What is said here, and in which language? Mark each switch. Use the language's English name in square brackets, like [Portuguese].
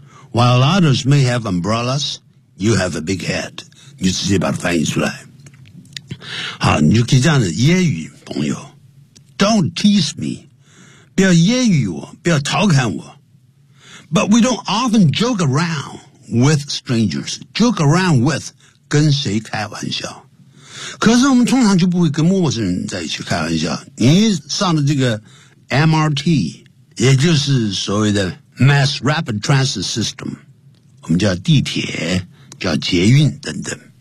[English] While others may have umbrellas, you have a big hat. [Chinese] 你直接把它翻译出来。好，你就可以这样子揶揄朋友。 [English] Don't tease me. [Chinese] 不要揶揄我，不要调侃我。 [English] But we don't often joke around with strangers. Joke around with [Chinese] 跟谁开玩笑。可是我们通常就不会跟陌生人在一起开玩笑。你上的这个 MRT, 也就是所谓的 Mass Rapid Transit System, 我们叫地铁、叫捷运等等。